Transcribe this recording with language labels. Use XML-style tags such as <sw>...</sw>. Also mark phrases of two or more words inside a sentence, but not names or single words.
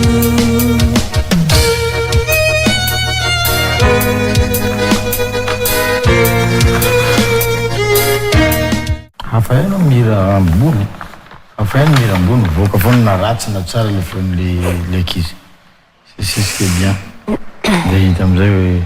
<mg>hafa ihany mira ambony hafa ihany mira ambony voaka foana na ratsy na tsara le feon'le ankizy</mg> <fr>c'est ce qui est bien</fr> <mg>dia hita am'izay hoe</mg>